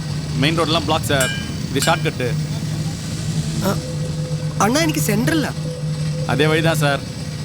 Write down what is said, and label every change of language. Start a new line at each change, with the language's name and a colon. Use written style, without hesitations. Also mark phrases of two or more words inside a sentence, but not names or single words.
Tamil: மெயின் ரோடெல்லாம் பிளாக் சார். இது ஷார்ட் கட்டு.
Malayalam: അണ്ണാ എനിക്ക് സെൻട്രലാ.
Tamil: அதே வழி தான் சார்.